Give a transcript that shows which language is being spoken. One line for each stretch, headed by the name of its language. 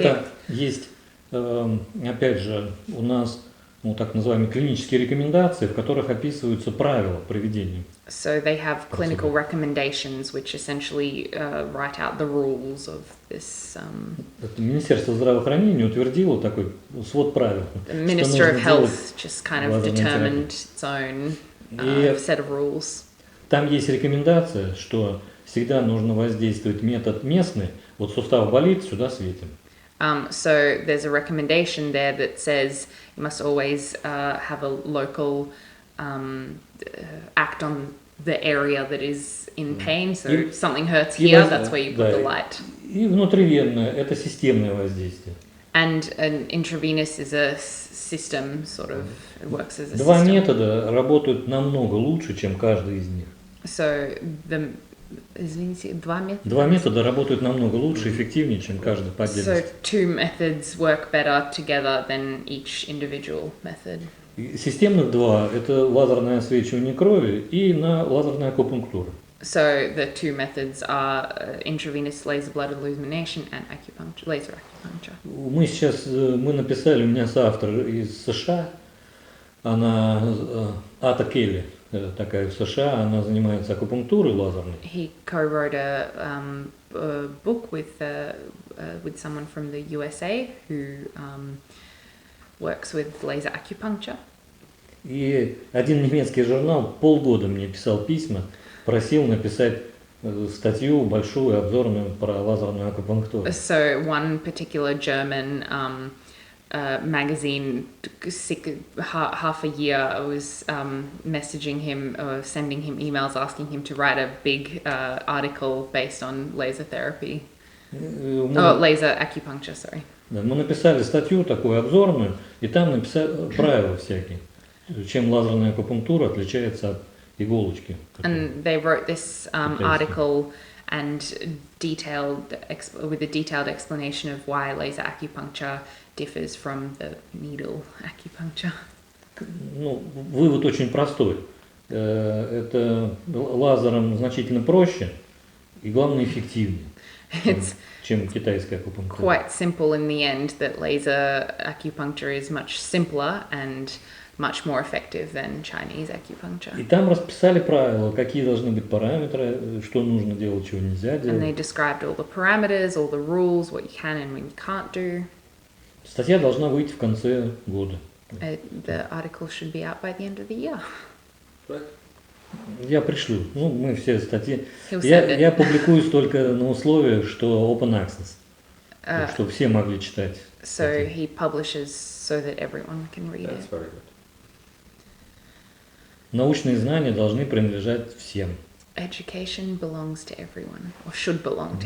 Russian: Это есть, опять же, у нас так называемые клинические рекомендации, в которых описываются правила проведения.
English: So they have clinical recommendations which essentially write out the rules of this.
Russian: Министерство здравоохранения утвердило такой свод правил.
English: The Minister of Health just kind of determined its own set of rules.
Russian: Там есть рекомендация, что всегда нужно воздействовать метод местный. Вот сустав болит, сюда светим.
English: So there's a recommendation there that says you must always have a local act on the area that is in pain. So something hurts here, that's where you put the light.
Russian: И внутривенное – это системное воздействие.
English: And an intravenous is a system, sort of, it works as a system.
Russian: Два метода работают намного лучше, чем каждый из них. So извините, Два метода работают намного лучше, эффективнее, чем каждый по отдельности.
English: So two methods work better together than each individual method.
Russian: Системных два – это лазерное освечивание крови и лазерная акупунктура.
English: So the two methods are intravenous laser blood illumination and acupuncture, laser acupuncture.
Russian: Мы написали, у меня соавтор из США, она Ата Келли, такая в США, она занимается акупунктурой лазерной.
English: He co-wrote a book with someone from the USA who works with laser acupuncture.
Russian: И один немецкий журнал полгода мне писал письма, просил написать статью большую, обзорную про лазерную акупунктуру.
English: So one particular German magazine, half a year, was messaging him or sending him emails asking him to write a big article based on laser therapy. Laser acupuncture, sorry.
Russian: Да, мы написали статью такую обзорную, и там написали правила всякие, чем лазерная акупунктура отличается от иголочки.
English: And they wrote this article and with a detailed explanation of why laser acupuncture differs from the needle acupuncture.
Russian: Вывод очень простой. Это лазером значительно проще и, главное, эффективнее, чем китайская акупунктура.
English: Quite simple in the end that laser acupuncture is much simpler and much more effective than Chinese acupuncture.
Russian: И там расписали правила, какие должны быть параметры, что нужно делать, чего нельзя делать.
English: And they described all the parameters, all the rules, what you can and what you can't do.
Russian: Статья должна выйти в конце года.
English: The article should be out by the end of the year. Right.
Russian: Я пришлю. Ну, мы все статьи.
English: He'll send it.
Russian: Я публикуюсь только на условиях, что
English: open access. Uh,
Russian: Чтобы все могли читать.
English: so
Russian: статьи.
English: he publishes so that everyone can read That's it. very good.
Russian: Научные знания должны принадлежать всем.
English: Education belongs to everyone, or should belong to